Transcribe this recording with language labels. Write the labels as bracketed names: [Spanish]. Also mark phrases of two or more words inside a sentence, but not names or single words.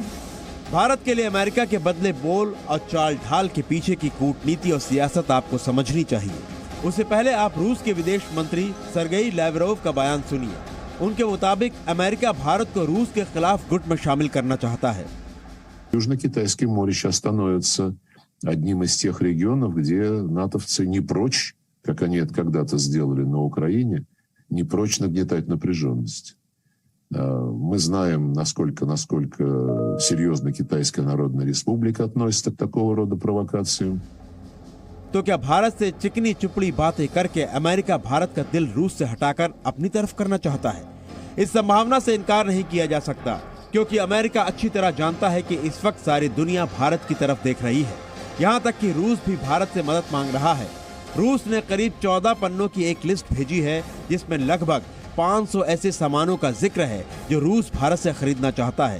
[Hindi] भारत के लिए अमेरिका के बदले बोल और चाल ढाल के पीछे की कूटनीति और सियासत आपको समझनी चाहिए। उससे पहले आप रूस के विदेश मंत्री सर्गेई लैवरोव का बयान सुनिए। उनके मुताबिक अमेरिका भारत को रूस के खिलाफ गुट में शामिल करना चाहता है। [Russian] Южно-Китайское море сейчас становится одним из тех регионов, где натовцы не прочь, как они это когда-то сделали на Украине, не прочь нагнетать напряженность. Мы знаем, насколько серьезно Китайская Народная Республика относится к такого рода провокациям. [Hindi] तो क्या भारत से चिकनी चुपड़ी बातें करके अमेरिका भारत का दिल रूस से हटाकर अपनी तरफ करना चाहता है? इस संभावना से इनकार नहीं किया जा सकता, क्योंकि अमेरिका अच्छी तरह जानता है कि इस वक्त सारी दुनिया भारत की तरफ देख रही है। यहाँ तक कि रूस भी भारत से मदद मांग रहा है। रूस ने करीब 14 पन्नों की एक लिस्ट भेजी है, जिसमें लगभग 500 ऐसे सामानों का जिक्र है जो रूस भारत से खरीदना चाहता है।